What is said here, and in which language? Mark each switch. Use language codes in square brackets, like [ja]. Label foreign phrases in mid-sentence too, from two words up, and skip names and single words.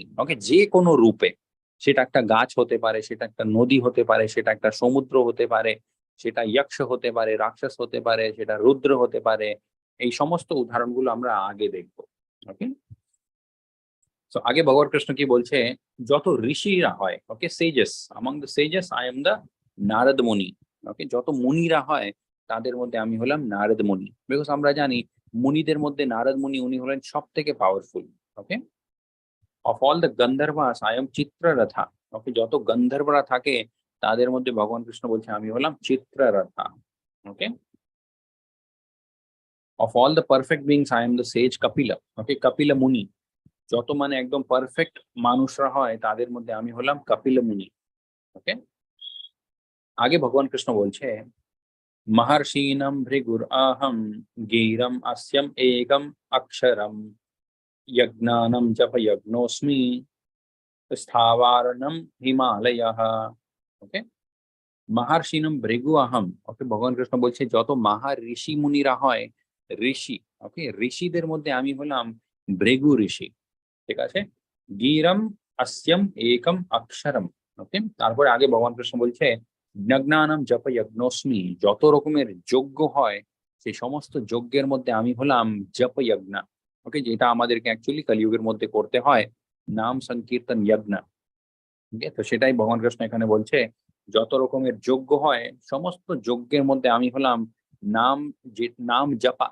[bn] ওকে, যে কোনো রূপে, সেটা একটা গাছ হতে পারে, সেটা একটা নদী হতে পারে, সেটা একটা সমুদ্র হতে পারে, সেটা যক্ষ হতে পারে, রাক্ষস হতে পারে, সেটা রুদ্র হতে পারে। এই সমস্ত উদাহরণগুলো আমরা আগে দেখবো। ওকে, তো আগে ভগবান কৃষ্ণ কি বলছে? যত ঋষিরা হয়, ওকে, [en] সেজেস, among the sages I am the নারদ মুনি। [bn] ওকে, যত মুনিরা হয় তাদের মধ্যে আমি হলাম নারদ মুনি। বিকজ আমরা জানি মুনিদের মধ্যে নারদ মুনি, উনি হলেন সব থেকে পাওয়ারফুল। [en] ওকে, Of all the Gandharvas I am Chitraratha. [bn] ওকে, যত গন্ধর্বরা থাকে তাদের মধ্যে ভগবান কৃষ্ণ বলছে আমি হলাম চিত্ররথা। [en] ওকে, Of all the perfect beings I am the sage Kapila. [bn] ওকে, কপিলা মুনি, যত মানে একদম পারফেক্ট মানুষরা হয় তাদের মধ্যে আমি হলাম কপিল মুনি। [sa] ওকে, [bn] আগে ভগবান কৃষ্ণ বলছে [sa] মহর্ষিণম ভৃগুর আহম গীরম अस्यम एकम अक्षरम यज्ञानम जप यज्ञोस्मि स्थावारणम হিমালয়। ওকে, মহর্ষিণম ভৃগু আহম। [bn] ওকে, ভগবান কৃষ্ণ বলছে যত মহা ঋষি মুনিরা হয়, ঋষি, ওকে, ঋষিদের মধ্যে আমি হলাম ভৃগু ঋষি। ঠিক আছে, [sa] গীরম अस्यम एकम अक्षरम। [bn] ওকে, তারপরে আগে ভগবান কৃষ্ণ বলছে [sa] যজ্ঞানম জপ যজ্ঞোস্মি, [bn] যত রকমের যজ্ঞ হয় সেই সমস্ত যজ্ঞের মধ্যে আমি হলাম জপ যজ্ঞ। ওকে, যেটা আমাদেরকে অ্যাকচুয়ালি কলিযুগের মধ্যে করতে হয়, নাম সংকীর্তন যজ্ঞ। ওকে, তো সেটাই ভগবান কৃষ্ণ এখানে বলছে যত রকমের যজ্ঞ হয়, সমস্ত যজ্ঞের মধ্যে আমি হলাম নাম, যে নাম জপা।